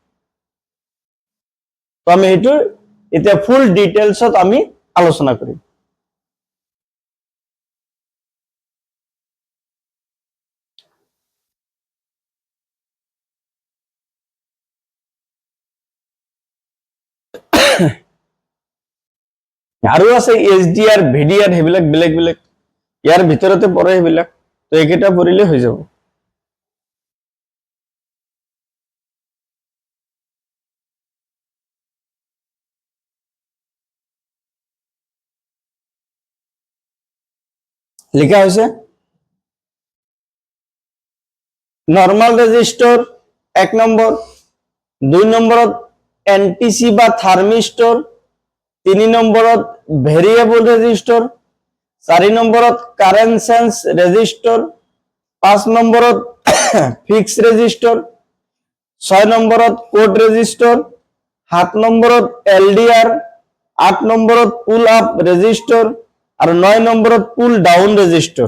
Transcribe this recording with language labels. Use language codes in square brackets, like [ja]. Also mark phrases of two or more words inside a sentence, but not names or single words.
[as] তো আমি এটো এটা [en] full details [as] আমি আলোচনা কৰিম আৰু আছে এইচডিআর ভিডিআর হেবিলাক বেলেগ বেলেগ ইয়াৰ ভিতৰতে পৰে হেবিলাক তো একেটা পঢ়িলে হৈ যাব লিখা হৈছে [en] normal resistor [as] 1 নম্বর 2 নম্বরত এনটিসি বা থার্মিস্টর 3 নম্বরত [en] variable resistor [as] 4 নম্বরত [en] current sense resistor [as] 5 নম্বরত [en] fix resistor [as] 6 নম্বরত [en] code resistor [as] 7 নম্বরত এলডিআর 8 নম্বরত [en] pull up resistor [as] আর 9 নম্বরত [en] pull down resistor.